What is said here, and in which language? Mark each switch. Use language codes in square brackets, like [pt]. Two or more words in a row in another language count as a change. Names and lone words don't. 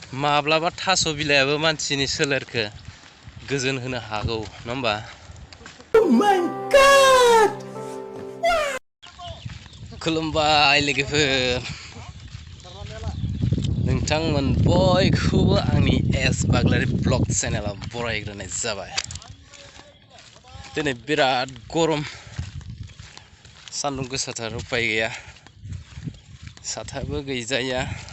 [brx] माब्लाबा थास' बिलाइयाबो मानसिनि सोलेरखौ गोजोन होनो हागौ नङा होमबा? [en] Oh my God! [brx] खुलुमबाय लोगोफोर, नोंथांमोन बयखौबो आंनि एस बाग्लारि [en] blog channel [brx] बरायग्रोनाय जाबाय। दिनै बिराद गरम, सान्दुं गोसाथार, उपाय गैया, साथाबो गैजाया।